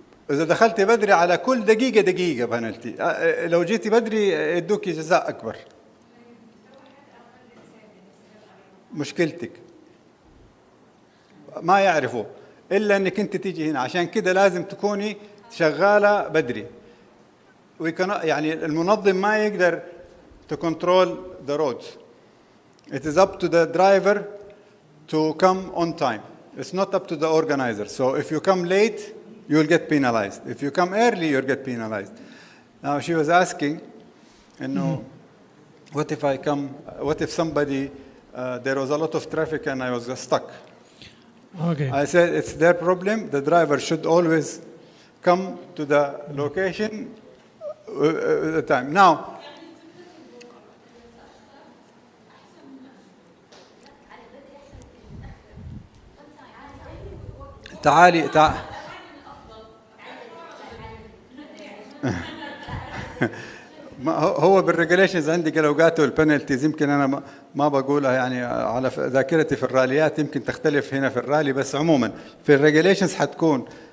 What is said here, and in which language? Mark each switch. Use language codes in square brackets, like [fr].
[ar] إذا دخلتي بدري على كل دقيقة دقيقة بنالتي. لو جيتي بدري يدوكي جزاء أكبر. مشكلتك ما يعرفوا إلا أنك أنت تيجي هنا، عشان كده لازم تكوني شغالة بدري. يعني المنظم ما يقدر [en] to control the roads. It is up to the driver to come on time. It's not up to the organizer. So if you come late, you will get penalized. If you come early, you'll get penalized. Now she was asking, you know, what if somebody, there was a lot of traffic and I was just stuck. Okay. I said, it's their problem. The driver should always come to the location at the time. Now, [ar] تعالي هو بالريجوليشنز عندي الاوقات والبنالتيز يمكن انا ما بقولها يعني على ذاكرتي في الراليات، يمكن تختلف هنا في الرالي، بس عموما في الريجوليشنز حتكون